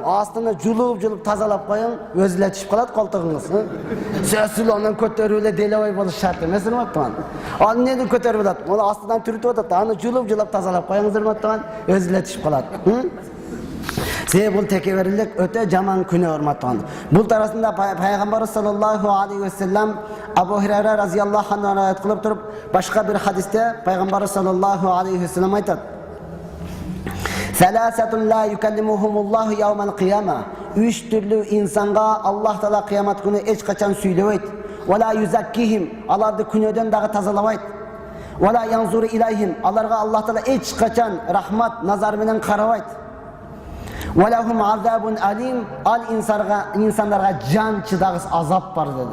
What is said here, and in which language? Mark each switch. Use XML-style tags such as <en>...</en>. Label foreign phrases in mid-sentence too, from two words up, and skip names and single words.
<ky>Астыны жулуп тазалап коюң, өзү эле түшүп калат колтугуңуз. Сөзсүз анан көтөрүп эле делебой болуш шарт эмес, урматтуу. Ал эмнени көтөрүп атат? Муну астынан түрүтүп атат. Аны жулуп тазалап коюңуз, урматтуу. Өзү эле түшүп калат. Себеби бул tekebberlik өтө жаман күнөө, урматтуу. Бул тарасында пайгамбар</ky> <ar>صلى الله عليه وسلم</ar> <ky>Абу Хурайра</ky> <ar>رضي الله عنه</ar> <ky>аят кылып туруп, башка бир хадисте пайгамбар</ky> <ar>صلى الله عليه وسلم</ar> <ky>айтат:</ky> <ar>"ثلاثة لا يكلمهم الله يوم القيامة."</ar> <ky>Үч түрлүү инсанга Аллах Таала кыямат күнү эч качан сүйлөбөйт.</ky> <ar>"ولا يزكيهم."</ar> <ky>Аларды күнөөдөн дагы тазалабайт.</ky> <ar>"ولا ينظر إليهم."</ar> <ky>Аларга Аллах Таала эч качан рахмат назар менен карабайт.</ky> <ar>"ولهم عذاب أليم."</ar> <ky>Ал инсандарга жан чыдагыс азап бар dedi.</ky>